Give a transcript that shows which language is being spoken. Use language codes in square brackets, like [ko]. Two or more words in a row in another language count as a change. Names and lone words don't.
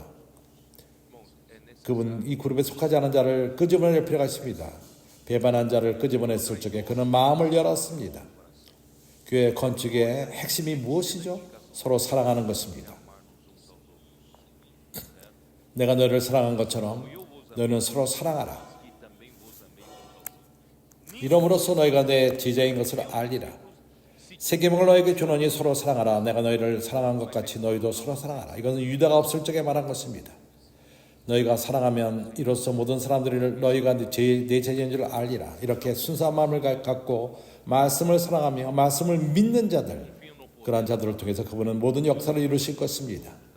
[pt] irmãos, é necessário. [ko] 그분 이 그룹에 속하지 않은 자를 끄집어낼 필요가 있습니다. 배반한 자를 끄집어냈을 적에 그는 마음을 열었습니다. 교회 건축의 핵심이 무엇이죠? 서로 사랑하는 것입니다. 내가 너희를 사랑한 것처럼 너희는 서로 사랑하라. [pt] E também vos amei uns aos outros. [ko] 이러므로써 너희가 내 제자인 것을 알리라. 새 계명을 너에게 주노니 서로 사랑하라. 내가 너희를 사랑한 것 같이 너희도 서로 사랑하라. 이것은 유다가 없을 적에 말한 것입니다. 너희가 사랑하면 이로써 모든 사람들이 너희가 내 제자인 줄 알리라. 이렇게 순수한 마음을 갖고 말씀을 사랑하며 말씀을 믿는 자들, 그러한 자들을 통해서 그분은 모든 역사를 이루실 것입니다.